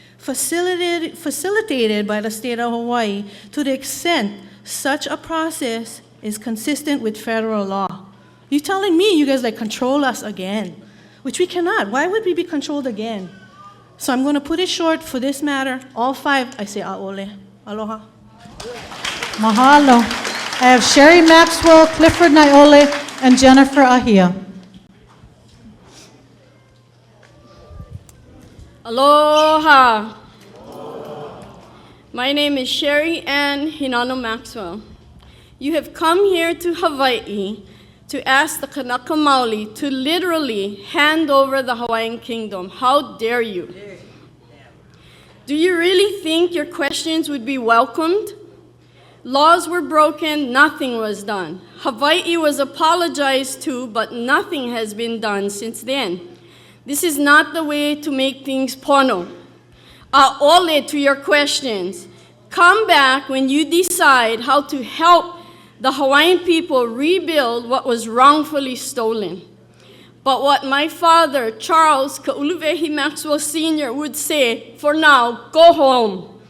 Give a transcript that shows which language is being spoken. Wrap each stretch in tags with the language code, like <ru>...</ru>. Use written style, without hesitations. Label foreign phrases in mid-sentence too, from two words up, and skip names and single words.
<en>Facilitated by the state of Hawaii to the extent such a process is consistent with federal law. You're telling me you guys control us again, which we cannot. Why would we be controlled again? So I'm going to put it short for this matter. All 5, I say a'ole. Aloha. Mahalo. I have Sherry Maxwell, Clifford Naiole, and Jennifer Ahia. Aloha. My name is Sherry Ann Hinano Maxwell. You have come here to Hawaii to ask the Kanaka Maoli to literally hand over the Hawaiian kingdom. How dare you? Do you really think your questions would be welcomed? Laws were broken, nothing was done. Hawaii was apologized to, but nothing has been done since then. This is not the way to make things pono. A'ole to your questions. Come back when you decide how to help the Hawaiian people rebuild what was wrongfully stolen. But what my father, Charles Ka'uluwehi Maxwell Sr. would say, for now, go home.</en>